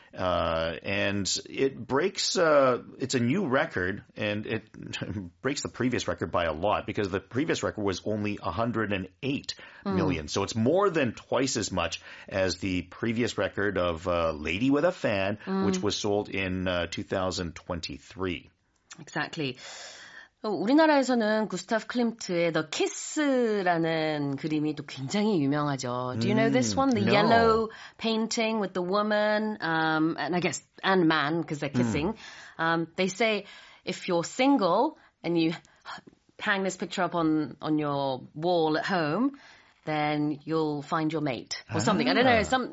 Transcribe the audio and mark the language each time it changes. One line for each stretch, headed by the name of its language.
English: And it breaks, it's a new record, and it breaks the previous record by a lot because the previous record was only 108 million. So it's more than twice as much as the previous record of Lady with a Fan, which was sold in 2023. Exactly.
Korean: 우리나라에서는 구스타프 클림트의 The Kiss라는 그림이 또 굉장히 유명하죠.
English: Do you know this one? The no. yellow painting with the woman, and I guess, and man, because they're kissing. They say if you're single and you hang this picture up on your wall at home, then you'll find your mate or something. I don't know.